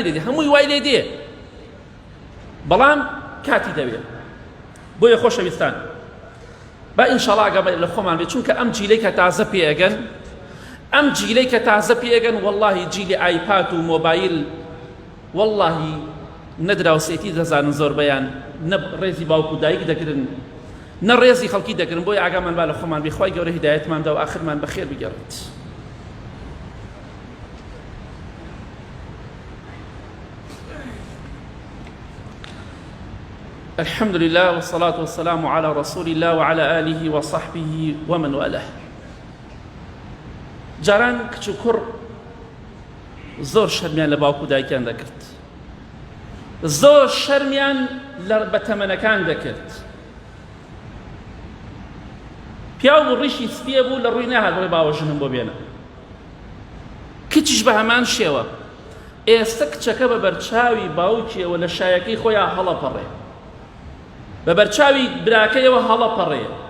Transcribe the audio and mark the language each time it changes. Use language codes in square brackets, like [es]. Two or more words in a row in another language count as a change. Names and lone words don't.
[ckb] لێ دێ هەمووی وای لێ دێ بەڵام کاتی دەوێت بۆیە خۆشەویستان با ئینشاڵڵا ئەگە لە خۆمان بێت چونکە ئەم جیلەی کە تازە پێئەگەن ئەم جیلەی کە تازە پێئەگەن وەڵڵاهی جیلی ئایپاد و مۆبایل وەڵڵاهی نەدراوسێتی دەزانن زۆربەیان نە ڕێزی باوکو و دایک دەکردن نە ڕێزی خەڵکی دەکردن بۆیە ئاگامان با لە خۆمان بێ خوای گەورە هیدایەتماندا و ئاخرمان بەخێر بگەڕێت [ar] الحمد لله والصلاة والسلام على رسول الله وعلى آله وصحبه ومن والاه [ckb] جاران کچ و کوڕ زۆر شەرمیان لە باوکو و دایکیان دەکرد زۆر شەرمیان لە بەتەمەنەکان دەکرد پیاو بوو ڕیشی سپیە بوو لە ڕووی نەهات بڵێ باوەژنم بۆ بێنە کچیش بە هەمان شێوە ئێستا کچەکە بە بەرچاوی باوکیەوە لە شایەکەی خۆیان هەڵەپەڕێ بە بەرچاوی براکەیەوە هەڵەپەڕێ